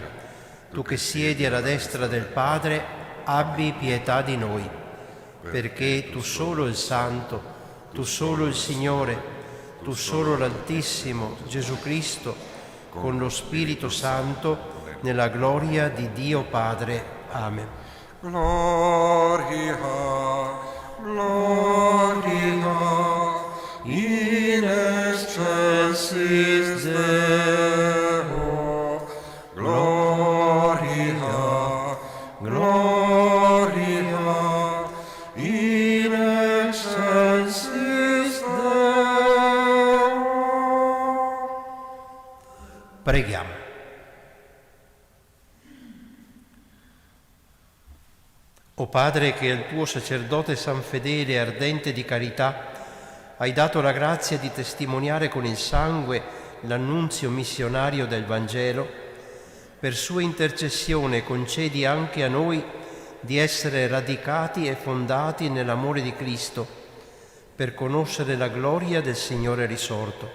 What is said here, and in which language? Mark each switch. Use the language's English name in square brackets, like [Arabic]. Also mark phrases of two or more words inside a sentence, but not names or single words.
[Italian] Tu che siedi alla destra del Padre, abbi pietà di noi. Perché tu solo il Santo, tu solo il Signore, tu solo l'Altissimo, Gesù Cristo, con lo Spirito Santo, nella gloria di Dio Padre. Amen. [Latin] Gloria, gloria, in excelsis Deo. Gloria, gloria, in excelsis Deo. [Italian] Preghiamo. O Padre, che al tuo sacerdote San Fedele, ardente di carità, hai dato la grazia di testimoniare con il sangue l'annunzio missionario del Vangelo, per sua intercessione concedi anche a noi di essere radicati e fondati nell'amore di Cristo, per conoscere la gloria del Signore risorto.